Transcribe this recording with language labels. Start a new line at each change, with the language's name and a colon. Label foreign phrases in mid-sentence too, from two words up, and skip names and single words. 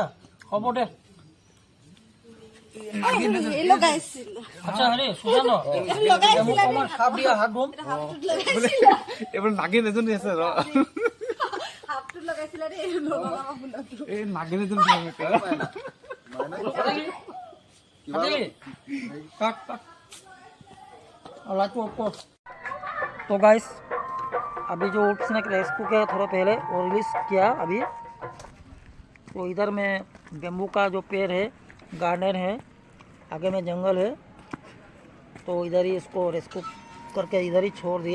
Assamese: হ'ব দে। লগাইছিলো আচ্ছা হেৰি সুজান মোক অকণমান চাপ দিয়া, হাত ধুম। এইবাৰ নাগিন এজনী আছে ৰ হাতটো লগাইছিলে দেই এই নাগিন এজনী
Hindi: लाइट ऑफ कर। तो गाइस अभी जो
English: wood snake rescue
Hindi: के थोड़े पहले वो रिलीज़ किया अभी, तो इधर में बेम्बू का जो पेड़ है, गार्डन है, आगे में जंगल है, तो इधर ही इसको रेस्क्यू करके इधर ही छोड़ दिया।